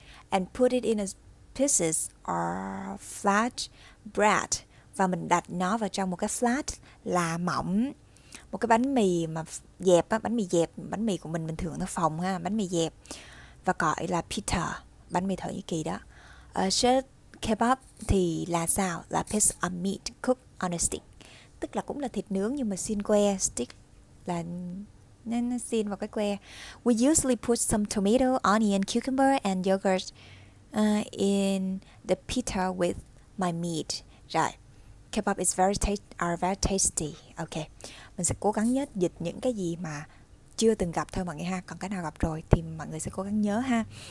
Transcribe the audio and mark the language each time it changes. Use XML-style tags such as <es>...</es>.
<en>And put it in a pieces or flat bread,</en> <vi>và mình đặt nó vào trong một cái flat là mỏng, một cái bánh mì mà dẹp á, bánh mì dẹp, bánh mì của mình bình thường nó phồng ha, bánh mì dẹp, và gọi là pita, bánh mì Thổ Nhĩ Kỳ đó. Shish kebab thì là sao? Là</vi> <en>piece of meat cooked on a stick,</en> <vi>tức là cũng là thịt nướng nhưng mà xiên que, stick là nó xiên vào cái que.</vi> <en>We usually put some tomato, onion, cucumber and yogurt in the pita with my meat. Rồi, kebab is very tasty.</en> <vi>Ok, mình sẽ cố gắng nhất dịch những cái gì mà chưa từng gặp thôi mọi người ha. Còn cái nào gặp rồi thì mọi người sẽ cố gắng nhớ ha.</vi>